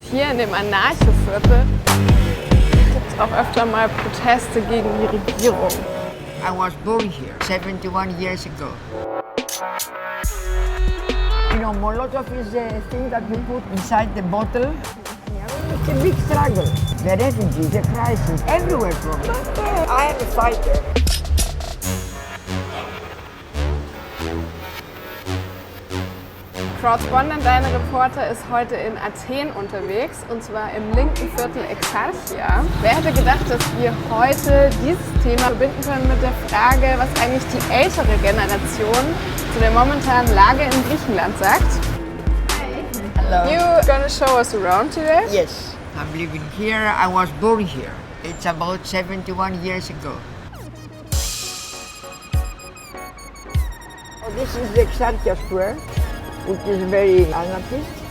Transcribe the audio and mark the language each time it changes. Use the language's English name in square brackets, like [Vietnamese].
[German] Hier in dem Anarcho-Viertel gibt es auch öfter mal Proteste gegen die Regierung. [English] I was born here 71 years ago. You know, Molotov is a thing that we put inside the bottle. It's a big struggle. The refugees, the crisis, everywhere from. But I am a fighter. [German] Correspondent, dein Reporter, ist heute in Athen unterwegs, und zwar im linken Viertel Exarchia. Wer hätte gedacht, dass wir heute dieses Thema verbinden können mit der Frage, was eigentlich die ältere Generation zu der momentanen Lage in Griechenland sagt? [English] Hello. You're gonna show us around today? Yes, I'm living here. I was born here. It's about 71 years ago. This is the Exarchia Square, which is very anarchist.